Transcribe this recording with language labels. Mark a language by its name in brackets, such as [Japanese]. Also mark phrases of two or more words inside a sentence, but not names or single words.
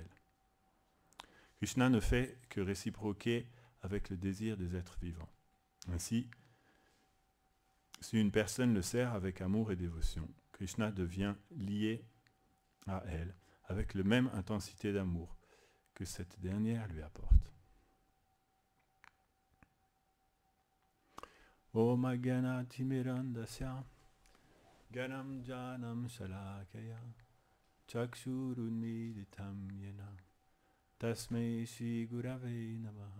[French] Krishna ne fait que réciproquer avec le désir des êtres vivants. Ainsi, si une personne le sert avec amour et dévotion, Krishna devient lié à elle avec la même intensité d'amour que cette dernière lui apporte. [Sanskrit] ॐ अगन तिमिरान्धस्य गनं जनं शलाकया चक्षुरुन्मीलितं येन तस्मै श्री गुरवे नमः